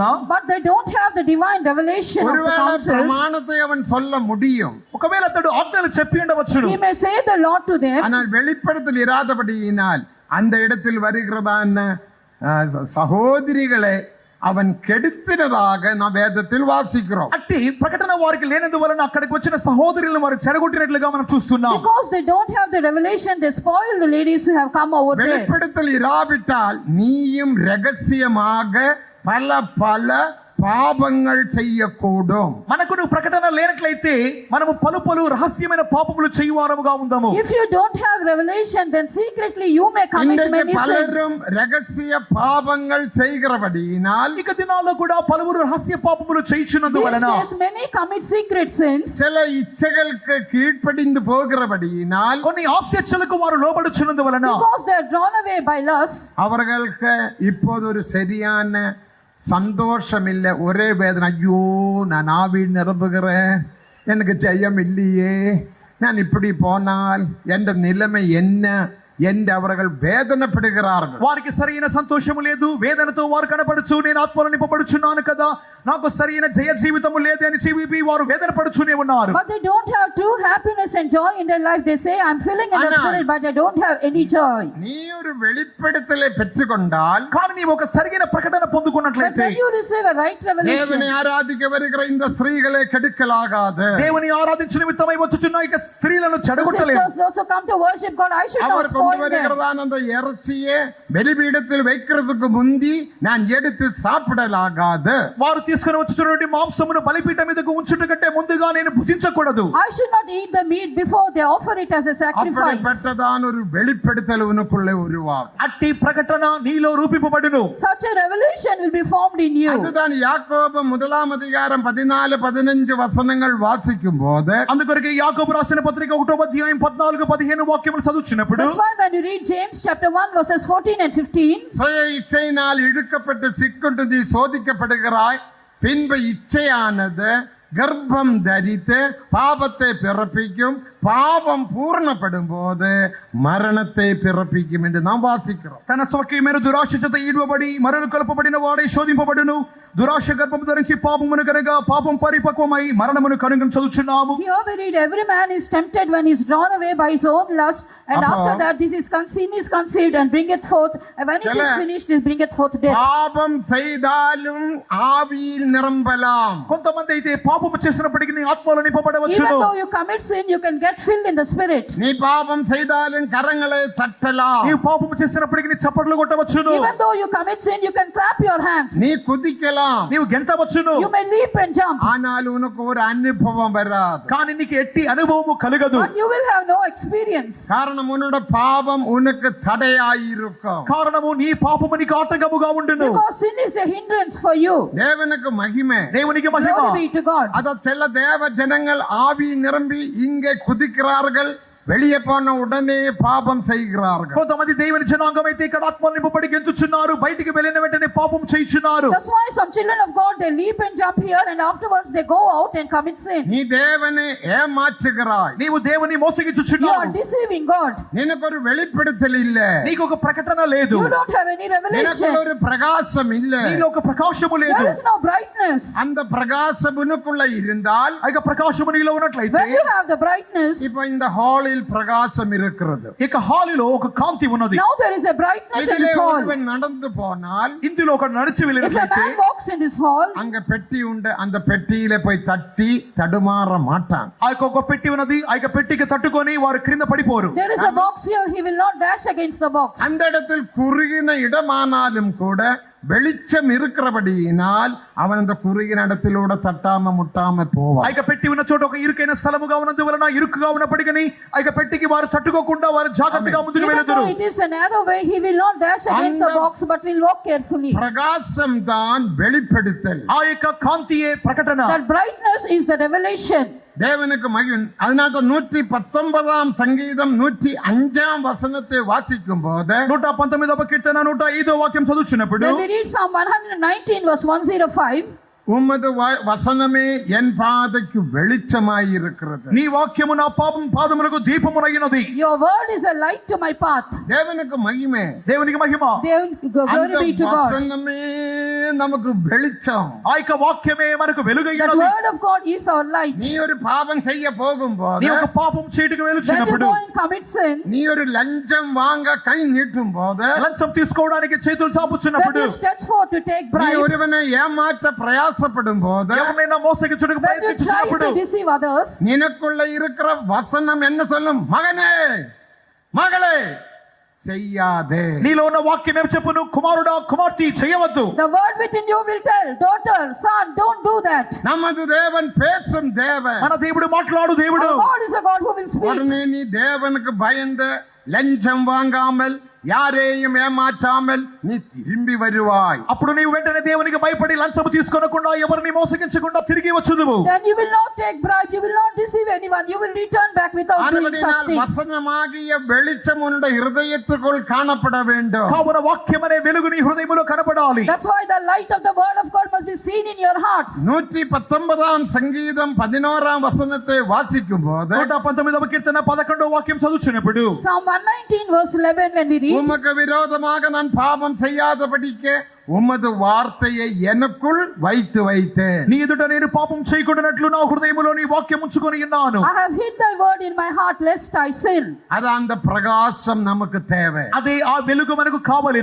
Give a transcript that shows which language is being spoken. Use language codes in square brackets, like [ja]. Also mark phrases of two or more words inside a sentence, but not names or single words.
[en] But they don't have the divine revelation of the [ta] ஒருவேளை [en] counsel. [ta] பிரமாணத்தை அவன் சொல்ல முடியும். [te] ఒకవేళ అతడు ఆజ్ఞలు చెప్పి ఉండవచ్చును. [en] He may say the Lord to them. [ta] ஆனால் வெளிப்படுத்தல் இராதபடியினால் அந்த இடத்தில் வருகிறதான சகோதரிகளை அவன் கெடுத்தினதாக நாம் வேதத்தில் வாசிக்கிறோம். [te] అట్టి ప్రకటన వారికి లేనందువలన అక్కడికి వచ్చిన సహోదరులను వారు చెడగొట్టినట్లుగా మనం చూస్తున్నాం. [en] Because they don't have the revelation, they spoil the ladies who have come over there. [ta] வெளிப்படுத்தல் இராவிட்டால் நீயும் ரகசியமாக பல பல [te] పాపங்கள் చేయకూడదు. మనకు ప్రకటన లేనట్లయితే మనము పలు రహస్యమైన పాపములు చేయువారముగా ఉందాము. [en] If you don't have revelation, then secretly you may commit many sins. [ta] பலரும் ரகசிய பாவங்கள் செய்கிறபடியினால் [te] ఇక దినాల్లో కూడా పలువురు రహస్య పాపములు చేయుచున్నందువలన [en] These days many commit secret sins. [ta] சில இச்சைகளுக்கு கீழ்ப்படிந்து போகிறபடியினால் [te] కొన్ని ఆస్యచ్చలకు వారు లోబడుచున్నందువలన [en] Because they are drawn away by lust. [ta] அவர்களுக்கு இப்போது ஒரு சரியான சந்தோஷம் இல்லை, ஒரே வேதனை. ஐயோ, நான் ஆவியில் நிரம்புகிறேன், எனக்கு ஜெயம் இல்லையே, நான் இப்படி போனால் என்ற நிலைமை என்ன என்று அவர்கள் வேதனைப்படுகிறார்கள். [te] వారికి సరైన సంతోషము లేదు, వేదనతో వారు కనపడుచు నేను ఆత్మలో నింపబడుచున్నాను కదా, నాకు సరైన జయ జీవితము లేదు అని చెప్పి వారు వేదన పడుచునే ఉన్నారు. [en] But they don't have true happiness and joy in their life. They say, I'm feeling in the Anna. spirit, but they don't have any joy. [ta] நீ ஒரு வெளிப்படுத்தலை பெற்றுக்கொண்டால், [te] కానీ నీవు ఒక సరైన ప్రకటన [en] But [te] పొందుకున్నట్లయితే [en] when you receive a right revelation, [ta] தேவனை ஆராதிக்க வருகிற இந்த ஸ்திரீகளை கெடுக்கலாகாது. [te] దేవుని ఆరాధించు నిమిత్తమై వచ్చుచున్న ఇక స్త్రీలను [en] the [te] చెడగొట్టలేదు. [en] sisters also come to worship God. I should not [ta] அவர் [en] spoil [ta] கொண்டு [en] them. [ta] வருகிறதான அந்த இறைச்சியே బలిపీఠத்தில் வைக்கிறதுக்கு முந்தி நான் எடுத்து சாப்பிடலாகாது. [te] వారు తీసుకుని వచ్చినటువంటి మాంసమును బలిపీఠం మీదకు ఉంచుట కంటే ముందుగా నేను భుజించకూడదు. [en] I should not eat the meat before they offer it as a sacrifice. [ta] அப்படிப்பட்டதான ஒரு வெளிப்படுத்தல் உனக்குள்ளே உருவாகும். [te] అట్టి ప్రకటన నీలో రూపింపబడును. [en] Such a revelation will be formed in you. [ta] அதுதான் யாக்கோபு 1 14-15 வசனங்கள் வாசிக்கும் போது [te] అందుకొరకు యాకోబు రాసిన పత్రిక 1వ అధ్యాయం 14-15 వాక్యములు చదువుచున్నప్పుడు [en] That's why when you read James chapter 1 verses 14 and 15, [ta] சுய இச்சையினால் இழுக்கப்பட்டு சிக்குண்டு நீ சோதிக்கப்படுகிறாய், பின்பு இச்சையானது கர்ப்பம் தரித்து பாபத்தை பிறப்பிக்கும், பாவம் பூர்ணப்படும் போது మరణத்தை பிறப்பிக்கும் என்று நாம் வாசிக்கிறோம். [te] తన స్వకీయమైన దురాశ చేత ఈడ్వబడి మరణ కలుపబడిన వాడే శోధింపబడును. దురాశ గర్భము ధరించి పాపమును కనుక పాపం పరిపక్వమై మరణమును కనుగొని చదువుచున్నాము. [en] here we read every man is tempted when he is drawn away by his own lust, and after that this is sin is conceived and bringeth forth, and when it is finished it bringeth forth death. [ta] பாபம் செய்தாலும் ஆவியில் நிரம்பலாம். [te] కొంతమంది అయితే పాపము చేసినప్పటికీ ఆత్మలో నింపబడవచ్చును. [en] Even though you commit sin, you can get filled in the spirit. [ta] நீ பாபம் செய்தாலும் கரங்களை தட்டலாம். [te] నీవు పాపము చేసినప్పటికీ చప్పట్లు కొట్టవచ్చును. [en] Even though you commit sin, you can clap your hands. [ta] நீ குதிக்கலாம். [te] నీవు గెంతవచ్చును. [en] You may leap and jump. [ta] ஆனால் உனக்கு ஒரு அனுபவம் வராது. [te] కానీ నీకు ఎట్టి అనుభవము కలగదు. [en] But you will have no experience. [ta] காரணம் உன்னோட பாவம் உனக்கு தடையாயிருக்கும். [te] కారణము నీ పాపము నీకు ఆటంకముగా ఉండును. [en] Because sin is a hindrance for you. [ta] தேவனுக்கு மகிமை. [te] దేవునికి మహిమ. [en] Glory be to God. [ta] அத சில தேவ ஜனங்கள் ஆவி நிரம்பி இங்கே குதிக்கிறார்கள், வெளியே போன உடனே பாபம் செய்கிறார்கள். [te] కొంతమంది దేవుని జనాంగం అయితే ఇక్కడ ఆత్మలో నింపబడి గెంతుచున్నారు, బయటికి వెళ్ళిన వెంటనే పాపం చేయుచున్నారు. [en] That's why some children of God, they leap and jump here, and afterwards they go out and commit sin. [ta] நீ தேவனை ஏமாற்றுகிறாய். [te] నీవు దేవుని [en] You [te] మోసగించుచున్నావు. [en] are deceiving God. [ta] நினக்கு ஒரு வெளிப்படுத்தல் இல்ல. [te] నీకు ఒక ప్రకటన లేదు. [en] You don't have any [ta] நினக்கு [en] revelation. [ta] ஒரு பிரகாசம் இல்ல. [te] నీలో ఒక ప్రకాశము లేదు. [en] There is no brightness. [ta] அந்த பிரகாசம் உனக்குள்ள இருந்தால், [te] ఆ యొక్క ప్రకాశము నీలో ఉన్నట్లయితే, [en] When you have the brightness, [ta] இப்போ இந்த ஹாலில் பிரகாசம் இருக்கிறது. [te] ఇక హాలులో ఒక కాంతి ఉన్నది. [en] now there is a brightness in [ta] இதிலே [en] this hall. [ta] ஒருவன் நடந்து போனால், [te] ఇందులో ఒక నడిచి [en] If a [te] వెళ్ళినట్లయితే [en] man walks in this hall, [ta] அங்க பெட்டி உண்டு, அந்த பெட்டியில போய் தட்டி தடுமாற மாட்டான். [te] ఆ యొక్క ఒక పెట్టి ఉన్నది, ఆ యొక్క పెట్టికి తట్టుకొని వారు క్రింద పడిపోరు. [en] there is a box here, he will not dash against the box. [ta] அந்த இடத்தில் குறுகின இடமானாலும் கூட வெளிச்சம் இருக்கிறபடியினால் அவன் அந்த குறுகின இடத்திலூட தட்டாம முட்டாம [te] ఆ [ta] போவான். [te] యొక్క పెట్టి ఉన్న చోట ఒక ఇరుకైన స్థలముగా ఉన్నందువలన ఇరుకుగా ఉన్నప్పటికీ ఆ యొక్క పెట్టికి వారు తట్టుకోకుండా వారు జాగ్రత్తగా ముందుకు [en] Even [te] వెళుదురు. [en] though it is a narrow way, he will not dash against the box, but will walk carefully. [ta] பிரகாசம் தான் வெளிப்படுத்தல். [te] ఆ యొక్క కాంతియే ప్రకటన. [en] That brightness is the revelation. [ta] தேவனுக்கு மகிமை. அதனால 119 சங்கீதம் 105 வசனத்தை வாசிக்கும் போது [te] 119వ కీర్తన 105వ వాక్యం చదువుచున్నప్పుడు [en] When we read Psalm 119 verse 105, [ta] உமது வசனமே என் பாதைக்கு வெளிச்சமாய் இருக்கிறது. [te] నీ వాక్యము నా పాదములకు దీపమునైనది. [en] your word is a light to my path. [ta] தேவனுக்கு மகிமை. [te] దేవునికి మహిమ. [en] Glory [ta] அந்த [en] be to God. [ta] வசனமே நமக்கு வெளிச்சம். [te] ఆ యొక్క వాక్యమే మనకు [en] That [te] వెలుగైనది. [en] word of God is our light. [ta] நீ ஒரு பாவம் செய்ய போகும்போது, [te] నీ ఒక పాపం చేయటకు [en] When you [te] వెలుచున్నప్పుడు, [en] go and commit sin, [ta] நீ ஒரு லஞ்சம் வாங்க கை நீட்டும் போது, [te] లంచం తీసుకోవడానికి చేతులు [en] when [te] చాపుచున్నప్పుడు, [en] you stretch forth to take [ta] நீ [en] bribe, [ta] ஒருவனை ஏமாற்ற பிரயாசப்படும் போது, [te] ఎవరినైనా మోసగించుటకు [en] when you try [te] ప్రయత్నించినప్పుడు, [en] to deceive others, [ta] நினக்குள்ள இருக்கிற வசனம் என்ன சொல்லும்? மகனே, மகளே, செய்யாதே. [te] నీలో ఉన్న వాక్యం ఏం చెప్పును? కుమారుడా, కుమార్తె, చేయవద్దు. [en] the word within you will tell, daughter, son, don't do that. [ta] நமது தேவன் பேசும் தேவன். [te] మన దేవుడు మాట్లాడు దేవుడు. [en] Our God is a God who will speak. [ta] உடனே நீ தேவனுக்கு பயந்து லஞ்சம் வாங்காமல் யாரையும் ஏமாற்றாமல் நீ திரும்பி வருவாய். [te] అప్పుడు నీవు వెంటనే దేవునికి భయపడి లంచము తీసుకొనకుండా ఎవరిని మోసగించకుండా తిరిగి వచ్చుదువు. [en] Then you will not take bribe, you will not deceive anyone, you will return back without doing such [ta] ஆனபடியால் [en] things. [ta] வசனமாகிய வெளிச்சம் உன்னுடைய இருதயத்துக்குள் காணப்பட வேண்டும். [te] కావున వాక్యం అనే వెలుగు నీ హృదయములో కనపడాలి. [en] That's why the light of the word of God must be seen in your hearts. [ta] 119 சங்கீதம் 11 வசனத்தை வாசிக்கும் போது, [te] 119వ కీర్తన 11వ వాక్యం చదువుచున్నప్పుడు, [en] Psalm 119 verse 11 when we read, [ta] உமக்கு விரோதமாக நான் பாவம் செய்யாதபடிக்கு உமது வார்த்தையை எனக்குள் வைத்து வைத்தேன். [te] నీ ఎదుట నేను పాపం చేయకుండానట్లు నా హృదయములో నీ వాక్యం ఉంచుకొని ఉన్నాను. [en] I have hid thy word in my heart lest I sin. [ta] அது அந்த பிரகாசம் நமக்கு தேவை. [te] అదే ఆ వెలుగు మనకు కావలెను.